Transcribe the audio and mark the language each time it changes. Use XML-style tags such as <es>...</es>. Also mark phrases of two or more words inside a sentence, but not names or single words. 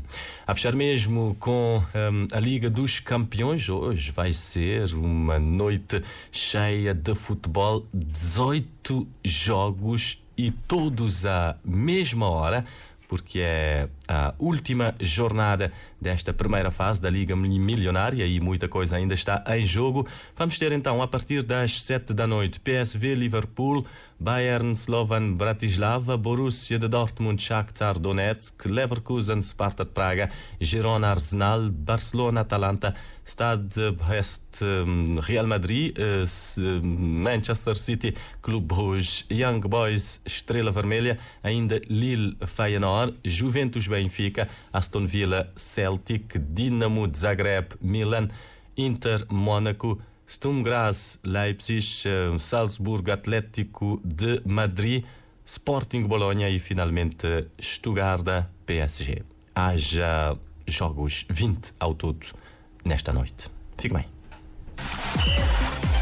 <pt>A fechar mesmo com a Liga dos Campeões, hoje vai ser uma noite cheia de futebol, 18 jogos e todos à mesma hora, porque é a última jornada desta primeira fase da Liga Milionária e muita coisa ainda está em jogo. Vamos ter então, a partir das 7 da noite, PSV Liverpool, Bayern Slovan Bratislava, Borussia de Dortmund Shakhtar Donetsk, Leverkusen Sparta de Praga, Girona Arsenal, Barcelona Atalanta, Stade Brest Real Madrid, Manchester City Clube Rouge, Young Boys Estrela Vermelha, ainda Lille Feyenoord, Juventus Benfica, Aston Villa Celtic, Dinamo de Zagreb Milan, Inter Mónaco, Sturm Graz Leipzig, Salzburgo Atlético de Madrid, Sporting Bolonha e finalmente Stuttgart PSG. Haja jogos 20 ao todo nesta noite. Fique bem.</pt>